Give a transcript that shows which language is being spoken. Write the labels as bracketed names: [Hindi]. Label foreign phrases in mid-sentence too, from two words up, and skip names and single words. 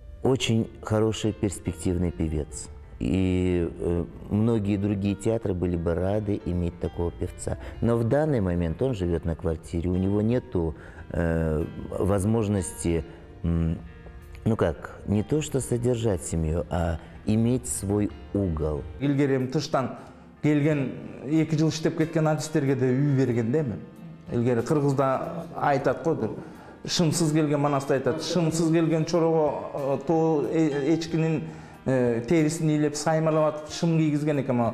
[Russian] очень хороший перспективный певец. И многие другие театры были бы рады иметь такого певца. Но в данный момент он живет на квартире, у него нету возможности, ну как, не то что содержать семью, а иметь свой угол. [Kyrgyz] Илгери тыштан келген 2 жыл иштеп кеткен артисттерге де үй берген дейм. Илгери Кыргызда айтат го, шымсыз келген манасты айтат, шымсыз келген чорого то эчкинин терисин ийлеп саймалап атып шым кийгизген экен.